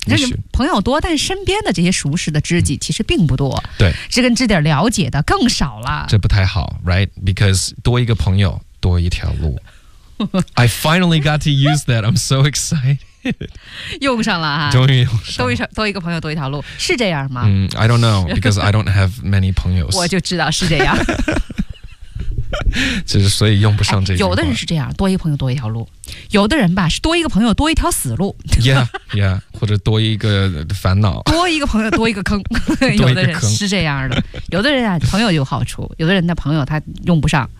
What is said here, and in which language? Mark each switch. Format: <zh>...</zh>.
<zh>就是朋友多但身边的这些熟识的知己其实并不多、嗯、对知根知底了解的更少了这不太好</zh> <en>Right Because</en> <zh>多一个朋友多一条路</zh> <en>I finally got to use that I'm so excited</en> <zh>用上了哈终于用上了多一个朋友多一条路是这样吗、</zh> <en>I don't know because I don't have many 朋友</en> <zh>我就知道是这样就是所以用不上这句话、哎、有的人是这样多一个朋友多一条路有的人吧是多一个朋友多一条死路 yeah, yeah, 或者多一个烦恼多一个朋友多一个坑有的人是这样的有的人啊朋友有好处有的人的朋友他用不上</zh>